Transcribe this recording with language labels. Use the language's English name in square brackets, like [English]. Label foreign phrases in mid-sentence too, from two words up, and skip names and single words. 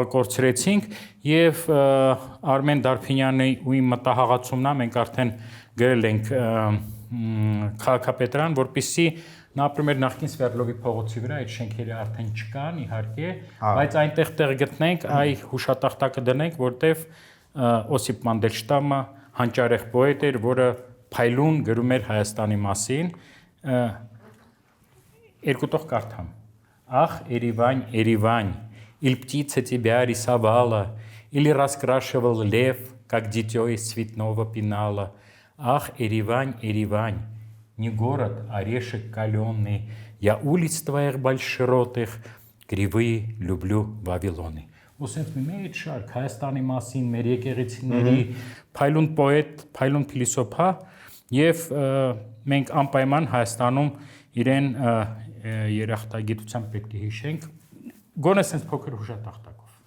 [Armenian] կորցրեցինք եւ Արմեն Դարփինյանի ու իմ մտահղացումն է, մենք արդեն գրել ենք քաղաքապետարան, որպեսզի նա ապրում էր նախկին Սվերդլովի փողոցի վրա, այդ շենքերը արդեն չկան, իհարկե, բայց այնտեղ տեղ գտնենք, այ հուշատախտակը դնենք, որտեվ Օսիպ Մանդելշտամը հանճարեղ պոետ էր, որը փայլուն գրում էր Հայաստանի մասին, երկու տող կարդամ. [Russian] Ах, Еревань, Еревань, или птица тебя рисовала, или раскрашивал лев, как дитё из цветного пенала. Ах, Еревань, Еревань, не город, орешек калёный, я улиц твоих большеротых, кривые люблю Вавилоны. [Armenian] Ոսենք մի մեծ շարք Հայաստանի մասին, մեր եկեղեցիների փայլուն պոետ, փայլուն փիլիսոփա եւ մենք անպայման Հայաստանում իրեն երախտագիտությամբ պետք է հիշենք գոնե sense փոքր հուշատախտակով։